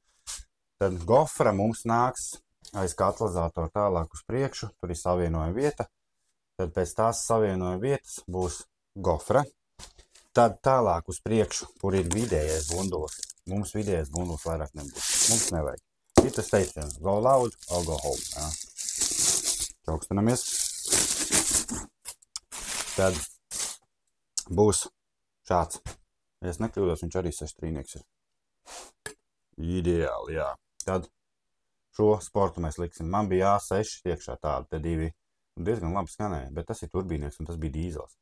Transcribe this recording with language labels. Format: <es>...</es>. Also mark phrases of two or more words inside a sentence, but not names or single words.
<lv>Tad gofra mums nāks aiz katalizatoru tālāk uz priekšu, tur ir savienojuma vieta. Tad pēc tās savienojuma vietas būs gofra. Tad tālāk uz priekšu, kur ir vidējais bundulis. Mums vidējais bundulis vairāk nebūs. Mums nevajag. Ir tas teiciens,</lv> <en>go loud or go home,</en> <lv>ja. Čaukstinamies. Tad būs šāds. Ja es nekļūdos, viņš arī 6 trīnieks ir. Ideāli, jā. Tad šo sportu mēs liksim. Man bija A6 iekšā tāda, te 2 diezgan labi skanēja, bet tas ir turbīnieks un tas bija dīzels.</lv>